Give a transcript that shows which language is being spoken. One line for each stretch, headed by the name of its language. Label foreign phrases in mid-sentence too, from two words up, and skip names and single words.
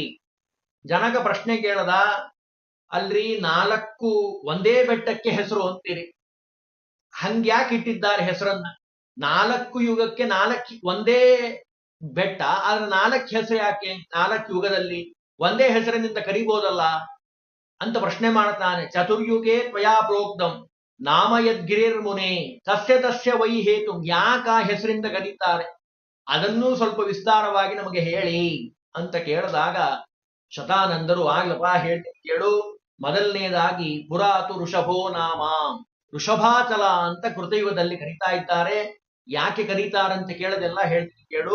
Kannada: ಜನಕ ಪ್ರಶ್ನೆ ಕೇಳದ, ಅಲ್ರಿ 4 ಒಂದೇ ಬೆಟ್ಟಕ್ಕೆ ಹೆಸರು ಅಂತೀರಿ, ಹಂಗ್ಯಾಕೆ ಇಟ್ಟಿದ್ದಾರೆ ಹೆಸರನ್ನ? 4 ಯುಗಕ್ಕೆ 4 ಒಂದೇ ಬೆಟ್ಟ, ಆದ್ರೆ 4 ಹೆಸರು ಯಾಕೆ? 4 ಯುಗದಲ್ಲಿ ಒಂದೇ ಹೆಸರಿನಿಂದ ಕರಿಬೋದಲ್ಲ ಅಂತ ಪ್ರಶ್ನೆ ಮಾಡ್ತಾನೆ.
Sanskrit: ಚತುರ್ಯುಗೆ ತ್ವಯಾ ಪ್ರೋಕ್ತಂ ನಾಮ ಯದ್ಗಿರಿರ್ ಮುನೆ ತಸ್ಯ ತಸ್ಯ ವೈ ಹೇತು,
Kannada: ಯಾಕ ಹೆಸರಿಂದ ಕರೀತಾರೆ ಅದನ್ನೂ ಸ್ವಲ್ಪ ವಿಸ್ತಾರವಾಗಿ ನಮಗೆ ಹೇಳಿ ಅಂತ ಕೇಳಿದಾಗ ಶತಾನಂದರು, ಆಗ್ಲಪ್ಪ ಹೇಳ್ತೀನಿ ಕೇಳು. ಮೊದಲನೇದಾಗಿ
Sanskrit: ಪುರಾತು ಋಷಭೋ ನಾಮ,
Kannada: ಋಷಭಾಚಲ ಅಂತ ಕೃತಯುಗದಲ್ಲಿ ಕರೀತಾ ಇದ್ದಾರೆ. ಯಾಕೆ ಕರೀತಾರಂತ ಕೇಳದೆಲ್ಲ ಹೇಳ್ತೀನಿ ಕೇಳು.